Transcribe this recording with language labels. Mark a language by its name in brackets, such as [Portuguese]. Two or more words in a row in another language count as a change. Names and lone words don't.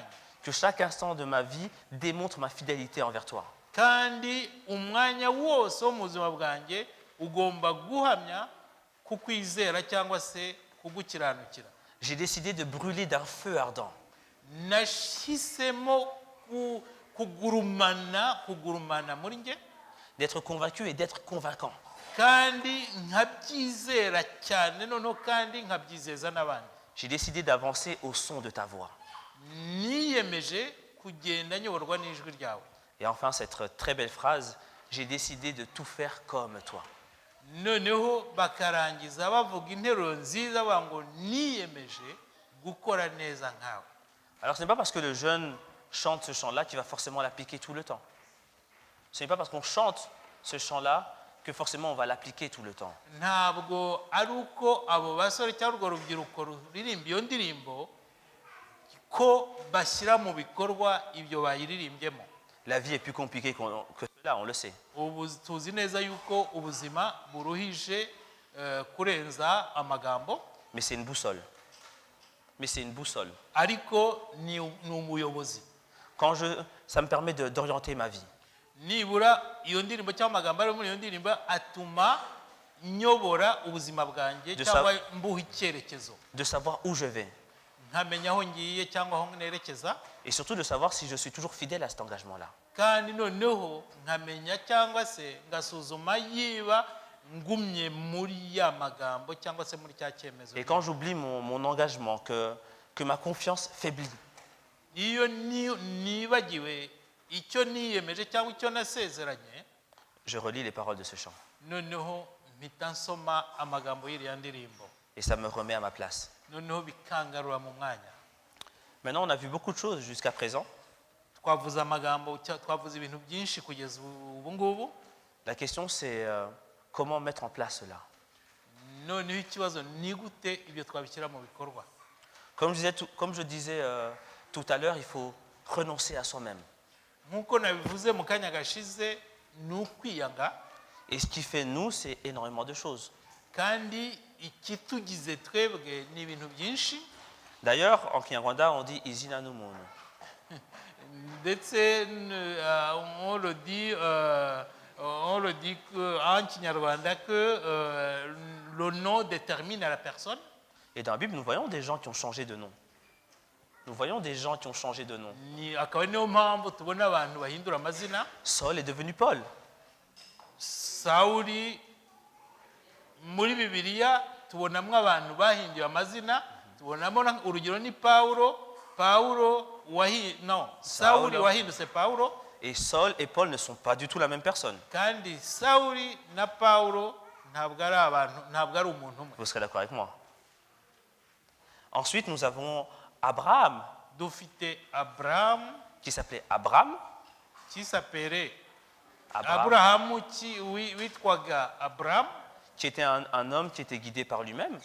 [French] Que chaque instant de ma vie démontre ma fidélité envers toi. [Kinyarwanda] kandi umwanya wose wo mu buzima bwanjye ugomba guhamya kukwizera cyangwa se kugukiranukira. [French] J'ai décidé de brûler d'un feu ardent. [Kinyarwanda] Nashisemo kugurumana muri nge, [French] D'être convaincu et d'être convaincant. [Kinyarwanda] kandi nkabyizera cyane, noneho kandi nkabyizeza n'abandi. [French] J'ai décidé d'avancer au son de ta voix. [Kinyarwanda] Niyemeje kugenda nyoborwa n'ijwi ryawe. [French] Et enfin, cette très belle phrase, j'ai décidé de tout faire comme toi. [Kinyarwanda] Noneho bakarangiza bavuga interuro nziza bavuga ngo niyemeje gukora neza nkawe. [French] Alors ce n'est pas parce que le jeune chante ce chant-là qu'il va forcément l'appliquer tout le temps. Ce n'est pas parce qu'on chante ce chant-là que forcément on va l'appliquer tout le temps. [Kinyarwanda] Ntabwo ari uko abo basore cyangwa urwo rubyiruko ruririmba iyo ndirimbo ko bashyira mu bikorwa ibyo bayiririmbyemo. [French] La vie est plus compliquée que cela, on le sait. [Kinyarwanda] Ubu tuzi neza yuko ubuzima buruhije kurenza amagambo, [French] Mais c'est une boussole. Mais c'est une boussole. [Kinyarwanda] ariko ni umuyobozi. [French] Ça me permet d'orienter ma vie. [Kinyarwanda] Nibura iyo ndirimbo cyangwa amagambo ari muri iyo ndirimbo atuma nyobora ubuzima bwanjye cyangwa mbuha icyerekezo, [French] De savoir où je vais. [Kinyarwanda] nkamenya aho ngiye cyangwa aho nerekeza, [French] Et surtout de savoir si je suis toujours fidèle à cet engagement-là. [Kinyarwanda] kandi noneho nkamenya cyangwa se ngasuzuma yiba ngumye muri ya magambo cyangwa se muri cya cyemezo. [French] Et quand j'oublie mon engagement, que ma confiance faiblit, [Kinyarwanda] Iyo nibagiwe icyo niyemeje cyangwa icyo nasezeranye, [French] je relis les paroles de ce chant. [Kinyarwanda] noneho mpita nsoma amagambo y'iriya ndirimbo, [French] Et ça me remet à ma place. [Kinyarwanda] noneho bikangarura mu mwanya. [French] Maintenant, on a vu beaucoup de choses jusqu'à présent. [Kinyarwanda] Twavuze amagambo, twavuze ibintu byinshi kugeza ubu ngubu. [French] La question, c'est comment mettre en place cela. [Kinyarwanda] Noneho ikibazo ni gute ibyo twabishyira mu bikorwa. [French] Comme je disais tout à l'heure, il faut renoncer à soi-même. [Kinyarwanda] Nk'uko nabivuze mu kanya gashize, ni ukwiyanga, [French] Et ce qui fait nous, c'est énormément de choses. [Kinyarwanda] kandi ikitugize twebwe ni ibintu byinshi. [French] D'ailleurs, en Kinyarwanda, on dit [Kinyarwanda] izina n'umuntu. [French] Ndetse on le dit en Kinyarwanda que le nom détermine la personne. Et dans la Bible, nous voyons des gens qui ont changé de nom. Nous voyons des gens qui ont changé de nom. [Kinyarwanda] akaba ari niyo mpamvu tubona abantu bahindura amazina. [French] Saul est devenu Paul. [Kinyarwanda] Sawuli muri bibiliya tubonamo abantu bahinduye amazina, tubonamo urugero ni Sawuli wahindutse Pawulo. [French] Et Saul et Paul ne sont pas du tout la même personne. [Kinyarwanda] Kandi Sawuli na Pawulo ntabwo ari umuntu umwe. [French] Vous serez d'accord avec moi. Ensuite, nous avons Abraham, [Kinyarwanda] Dufite Abraham [French] qui s'appelait Abram. kisapere [Kinyarwanda] Abraham, Aburahamu witwaga Abraham. [French] qui était un homme qui était guidé par lui-même.